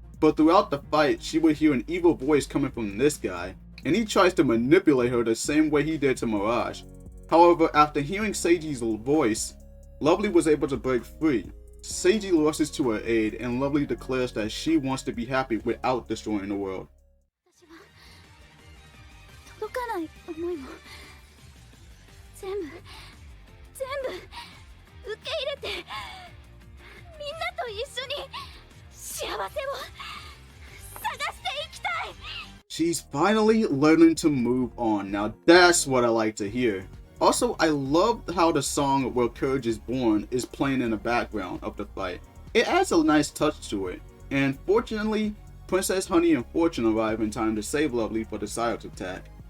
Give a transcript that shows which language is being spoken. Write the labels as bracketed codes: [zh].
[en] But throughout the fight, she would hear an evil voice coming from this guy, and he tries to manipulate her the same way he did to Mirage. However, after hearing Seiji's voice, Lovely was able to break free. Seiji rushes to her aid, and Lovely declares that she wants to be happy without destroying the world. [ja] 届かない思いも全部受け入れてみんなと一緒に幸せを探していきたい [en] She's finally learning to move on. Now that's what I like to hear. Also, I love how the song Where Courage is Born is playing in the background of the fight. It adds a nice touch to it. And fortunately, Princess Honey and Fortune arrive in time to save Lovely for the Psyarch attack.